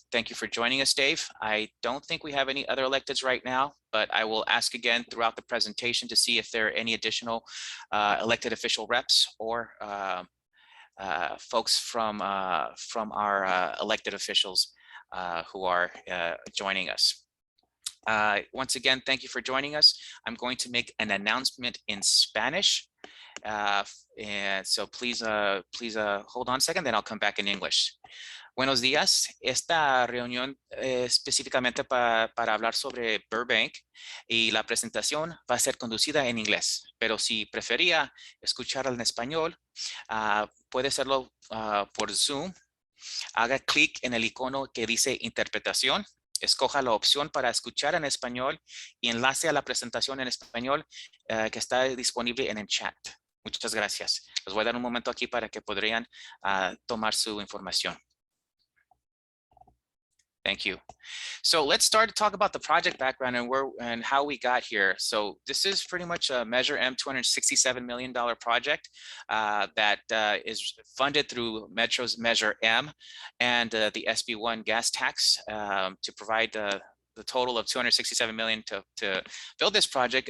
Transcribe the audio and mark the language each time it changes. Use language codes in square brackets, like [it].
[en] Thank you for joining us, Dave. I don't think we have any other electeds right now, but I will ask again throughout the presentation to see if there are any additional elected official reps or folks from our elected officials who are joining us. Once again, thank you for joining us. I'm going to make an announcement in Spanish. And so please hold on a second, then I'll come back in English. [es] Buenos días. Esta reunión específicamente para hablar sobre Burbank y la presentación va a ser conducida en inglés, pero si prefería escuchar en español, puede hacerlo por Zoom. Haga clic en el icono que dice interpretación, escoja la opción para escuchar en español y enlace a la presentación en español que está disponible en el chat. Muchas gracias. Les voy a dar un momento aquí para que podrían tomar su información. [en] Thank you. So let's start to talk about the project background and how we got here. So this is pretty much a Measure M $267 million project that is funded through Metro's Measure M and the SB1 gas tax to provide the total of $267 million to build this project.